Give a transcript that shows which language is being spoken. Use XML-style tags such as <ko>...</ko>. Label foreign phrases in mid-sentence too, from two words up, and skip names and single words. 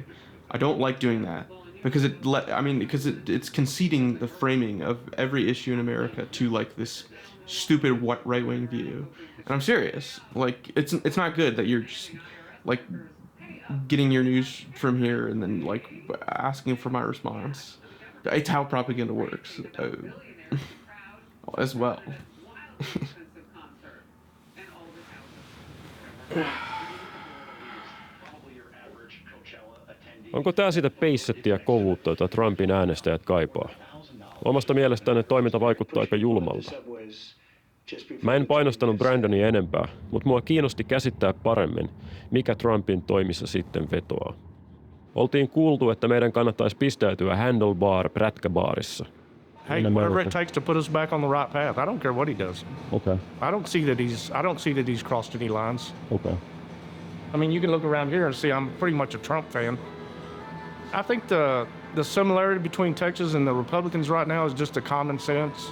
<en>I don't like doing that because it's conceding the framing of every issue in America to like this stupid right-wing view. And I'm serious. Like it's not good that you're just like getting your news from here and then like asking for my response. It's how propaganda works as well.</en> <fi>Onko tämä sitä peissettiä ja kovuutta, jota Trumpin äänestäjät kaipaa? Omasta mielestäni toiminta vaikuttaa aika julmalta. Mä en painostanut Brandonia enempää, mutta mua kiinnosti käsittää paremmin, mikä Trumpin toimissa sitten vetoaa. Oltiin kuultu, että meidän kannattaisi pistäytyä Handlebar-prätkäbaarissa.</fi> <en>Hey, whatever it takes to put us back on the right path. I don't care what he does. Okay. I don't see that he's crossed any lines. Okay. I mean, you can look around here and see I'm pretty much a Trump fan. I think the similarity between Texas and the Republicans right now is just a common sense.</en>